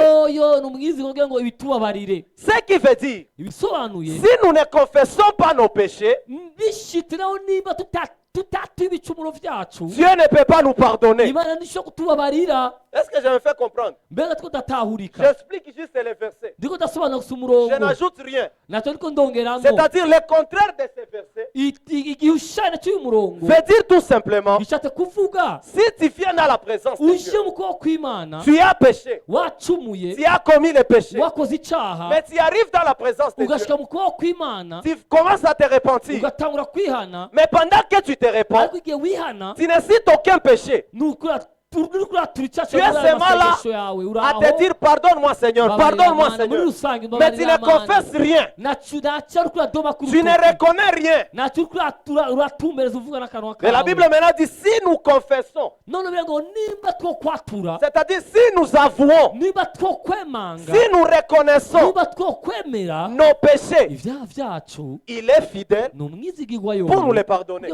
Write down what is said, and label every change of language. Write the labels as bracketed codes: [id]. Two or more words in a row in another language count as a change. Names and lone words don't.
[rn] yoyo ni umwizigirwa kugira ngo ibitubabarire. [fr] Ce qui veut dire, [rn] ibisobanuye [fr] si nous ne confessons pas nos péchés, [rn] bishitiraho nimba tutatuye ibicumuro byacu, [fr] Dieu ne peut pas nous pardonner. [rn] imana ntishobora kutubabarira. [fr] Est-ce que je me fais comprendre? [rn] mbega two datahurika, [fr] J'explique juste les versets. [rn] ndiko ndasobanura gusa Je umurongo, [fr] n'ajoute rien. [rn] nacyo ndiko ndongeramo. [fr] C'est-à-dire le contraire de ces versets [rn] igishushanyo cy'uyu murongo [fr] veut dire tout simplement, [rn] bishatse kuvuga [fr] si tu viens dans la présence de [rn] uje Dieu, mu kuboko kw'imana, [fr] tu as péché, [rn] wacumuye, [fr] tu as commis le péché, [rn] wakoze icyaha, [fr] mais tu arrives dans la présence de Dieu, [rn] ugashika mu kuboko kw'imana, [fr] tu commences à te repentir. [rn] ugatangura kwihana. [fr] Mais pendant que tu te repens, [rn] ariko igihe wihana, [fr] tu ne cites aucun péché. [rn] uratura icyaha [fr] Tu es seulement là à te dire pardonne-moi Seigneur, pardonne-moi Seigneur. Mais tu ne confesses rien. Tu ne reconnais rien. Mais la Bible maintenant dit si nous confessons, c'est-à-dire si nous avouons, si nous reconnaissons nos péchés, il est fidèle pour nous les pardonner.